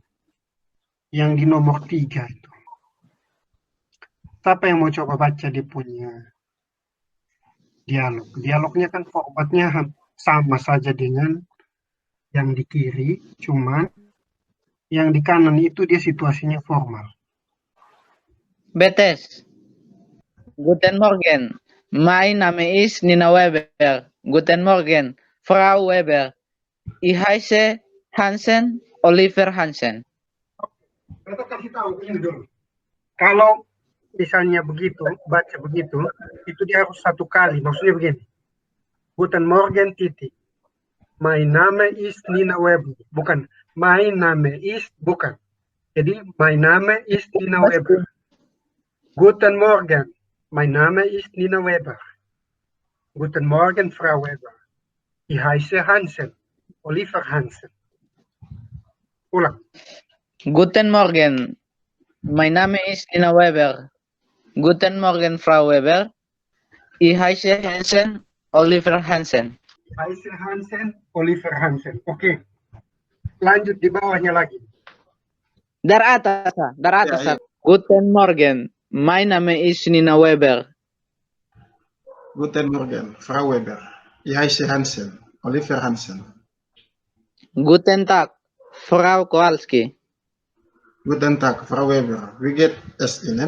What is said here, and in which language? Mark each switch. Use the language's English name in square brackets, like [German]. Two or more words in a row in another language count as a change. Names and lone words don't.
[Indonesian] Yang di nomor 3 itu. Siapa yang mau coba baca dia punya dialog? Dialognya kan formatnya sama saja dengan yang di kiri, cuman Yang di kanan itu dia situasinya formal. [German] Betes. Guten Morgen. Mein Name ist Nina Weber. Guten Morgen, Frau Weber. Ich heiße Hansen, Oliver Hansen. [Indonesian] Kita kasih tahu ini dulu. Kalau misalnya begitu, baca begitu, itu dia harus satu kali. Maksudnya begini. [German] Guten Morgen, titik. Mein Name ist Nina Weber. Bukan. Mein Name ist, [Indonesian] bukan. Jadi, [German] mein Name ist Nina Weber. Guten Morgen. Mein Name ist Nina Weber. Guten Morgen, Frau Weber. Ich heiße Hansen. Oliver Hansen. [Indonesian] Ulang. [German] Guten Morgen. Mein Name ist Nina Weber. Guten Morgen, Frau Weber. Ich heiße Hansen, Oliver Hansen. Ich heiße Hansen, Oliver Hansen. [Indonesian] Oke. Lanjut di bawahnya lagi. Dari atas, Sar. Dari atas, Ya, Sar. [German] Guten Morgen. Mein Name ist Nina Weber. Guten Morgen, Frau Weber. Ich heiße Hansen, Oliver Hansen. Guten Tag, Frau Kowalski. Guten Tag, Frau Weber. Wie geht es Ihnen?